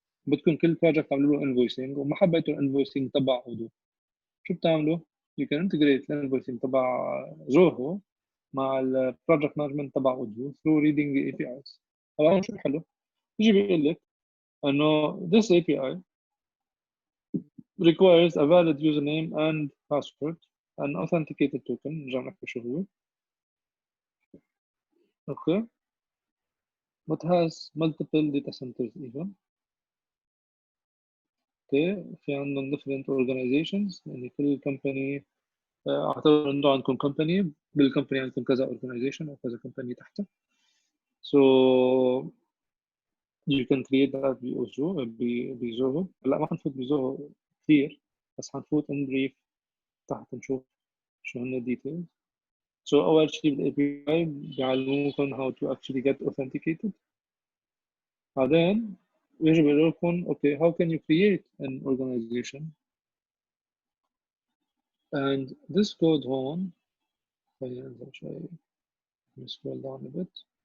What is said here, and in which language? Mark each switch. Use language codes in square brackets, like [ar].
[ar] بدكم كل بروجكت تعملوا له انفويسنج وما حبيتوا الانفويسنج تبع اودو. شو بتعملوا؟ [en] You can integrate [ar] الانفويسنج تبع جوهو مع البروجكت مانجمنت تبع اودو [en] through reading the APIs. [ar] طبعا شو الحلو؟ بيجي بيقول لك انه [en] this API requires a valid username and password an authenticated token. [ar] نرجع نحكي شو هو. [en] Okay but has multiple data centers even. [ar] اوكي في عندنا different organizations يعني كل company اعتبر انه عندكم company بالcompany عندكم كذا organization او كذا company تحتها. [en] so you can create that بزوهو. [ar] لا ما حنفوت بزوهو كثير بس حنفوت [en] in brief [ar] تحت نشوف شو هن details. [en] so [ar] اول شيء بالاي بي اي بيعلموكم [en] how to actually get authenticated. [ar] بعدين يجب يقول لكم [en] okay how can you create an organization and this code هون. [ar] خلينا ننزل شوي [en] scroll down a bit.